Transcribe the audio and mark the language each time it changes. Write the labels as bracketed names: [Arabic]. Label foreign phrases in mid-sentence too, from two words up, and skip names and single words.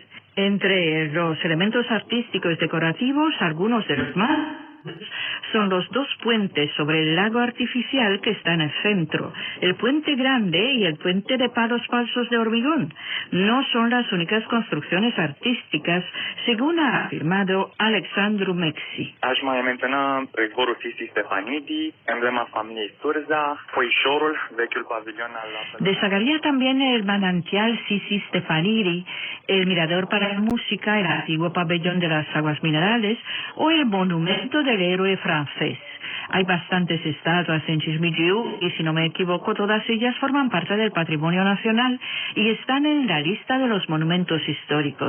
[Spanish] Entre los elementos artísticos decorativos, algunos de los más son los dos puentes sobre el lago artificial que está en el centro, el puente grande y el puente de palos falsos de hormigón. No son las únicas construcciones artísticas, según ha afirmado Alexandru Mexi. [Romanian] Aș mai menționa zborul Sisi Stefanidi, emblema familiei Sturza, foișorul, vechiul pavilion al... [Spanish] Destacaría también el manantial Sisi Stefanidi, el mirador para la música, el antiguo pabellón de las aguas minerales o el monumento del héroe francés. Hay bastantes estatuas en Cismigiu y, si no me equivoco, todas ellas forman parte del patrimonio nacional y están en la lista de los monumentos históricos.